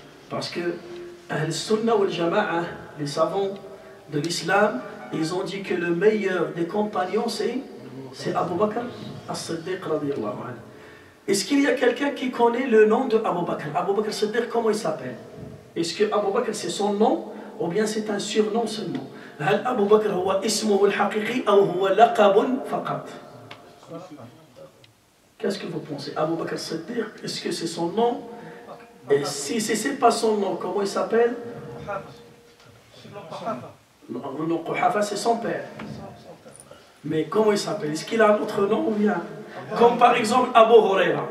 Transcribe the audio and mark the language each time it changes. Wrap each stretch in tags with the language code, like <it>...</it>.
<fr>Parce que Al-Sunnah wal Jama'a, les savants de l'islam, ils ont dit que le meilleur des compagnons, c'est Abu Bakr as-Siddiq radiyallahu anhu. Est-ce qu'il y a quelqu'un qui connaît le nom de Abu Bakr? Abu Bakr as-Siddiq, comment il s'appelle? Est-ce que Abu Bakr c'est son nom ou bien c'est un surnom seulement?</fr> <ar>هل أبو بكر هو اسمه الحقيقي أو هو لقب فقط؟</ar> <fr>Qu'est-ce que vous pensez? Abu Bakr as-Siddiq, est-ce que c'est son nom? Et si ce n'est pas son nom, comment il s'appelle? Non, Quhafa, c'est son père. Mais comment il s'appelle? Est-ce qu'il a un autre nom ou bien? Comme par exemple Abu Huraira.</fr>